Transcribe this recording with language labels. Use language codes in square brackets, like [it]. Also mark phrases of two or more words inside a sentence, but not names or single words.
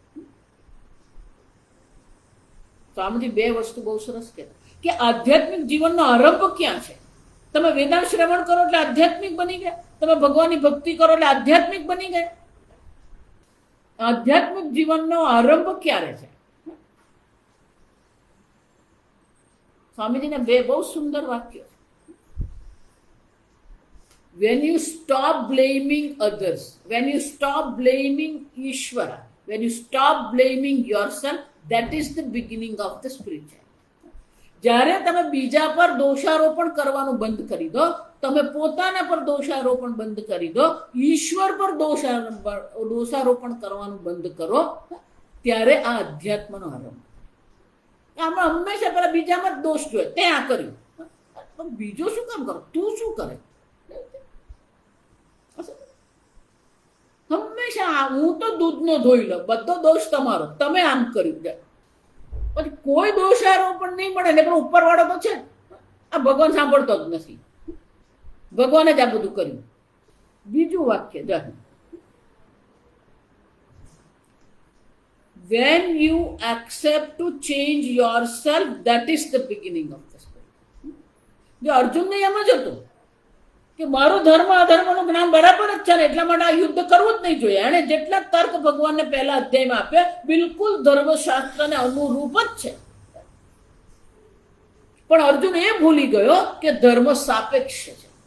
[gu] તો આમાંથી બે વસ્તુ બહુ સરસ કહેવાય કે આધ્યાત્મિક જીવનનો આરંભ ક્યાં છે. તમે વેદાંત શ્રવણ કરો એટલે આધ્યાત્મિક બની ગયા, તમે ભગવાનની ભક્તિ કરો એટલે આધ્યાત્મિક બની ગયા. આધ્યાત્મિક જીવનનો આરંભ ક્યારે છે? સ્વામીજીના બે બહુ સુંદર વાક્યો. [en] When you stop blaming others, when you stop blaming Ishvara, when you stop blaming yourself, that is the beginning of the spiritual. [gu] જ્યારે તમે બીજા પર દોષારોપણ કરવાનું બંધ કરી દો, તમે પોતાના પર દોષારોપણ બંધ કરી દો, ઈશ્વર પર દોષારોપણ કરવાનું બંધ કરો, ત્યારે આ અધ્યાત્મનો આરંભ. આમાં હંમેશા પેલા બીજામાં જ દોષ જોઈએ, તે આ કર્યું, બીજું શું કામ કરો, તું શું કરે. હંમેશા હું તો દૂધનો ધોઈ લો, બધો દોષ તમારો, તમે આમ કર્યું જાય. પછી કોઈ દોષારોપણ નહીં મળે ને, પણ ઉપરવાળો તો છે. આ ભગવાન સાંભળતો જ નથી, ભગવાને જ આ બધું કર્યું. બીજું વાક્ય જાણ, [en] when you accept to change yourself, that is the beginning of the spirit. [gu] જો અર્જુનને એમ જ હતું કે મારો ધર્મ અધર્મનું જ્ઞાન બરાબર જ છે ને, એટલા માટે આ યુદ્ધ કરવું જ નહીં જોઈએ. એણે જેટલા તર્ક ભગવાનને પહેલા અધ્યાયમાં આપ્યા, બિલકુલ ધર્મશાસ્ત્રને અનુરૂપ જ છે. પણ અર્જુન એ ભૂલી ગયો કે ધર્મ સાપેક્ષ છે.